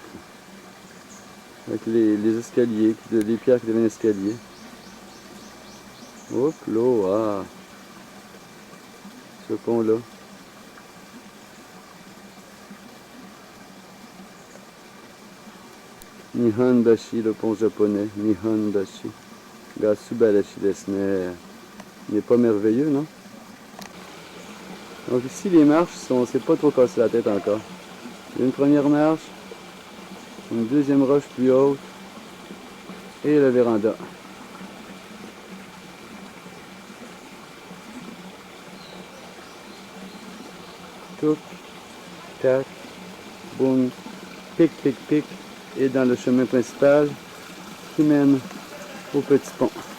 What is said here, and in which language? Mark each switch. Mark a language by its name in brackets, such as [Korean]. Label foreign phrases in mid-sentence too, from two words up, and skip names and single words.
[French] Avec les escaliers, les pierres qui deviennent escaliers. Hop là, ah. Ce pont-là. Nihonbashi, le pont japonais. Nihonbashi. [Japanese] が素晴らしいですね. [French] Il n'est pas merveilleux, non? Donc ici, les marches, on ne s'est pas trop cassé la tête encore. Il y a une première marche, une deuxième roche plus haute, et la véranda. Touc, tac, boum, pic, pic, pic, et dans le chemin principal qui mène au petit pont.